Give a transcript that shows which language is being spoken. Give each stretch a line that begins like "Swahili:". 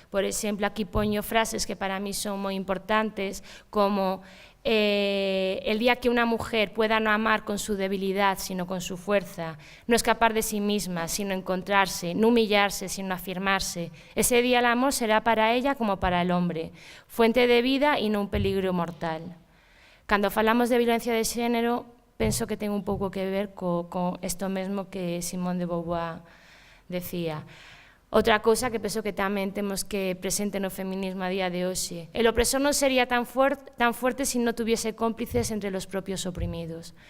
Galician: Por exemplo, aquí poño frases que para mí son moi importantes,
Spanish: como el día que una mujer pueda no amar con su debilidad, sino con su fuerza, no escapar de sí misma, sino encontrarse, no humillarse, sino afirmarse, ese día el amor será para ella como para el hombre, fuente de vida y no un peligro mortal.
Galician: Cando falamos de violencia de xénero, penso que ten un pouco que ver con isto mesmo que Simone de Beauvoir decía. Outra cousa que penso que tamén temos que presente no feminismo a día de hoxe.
Spanish: El opresor non sería tan fuerte se non tuviese cómplices entre los propios oprimidos.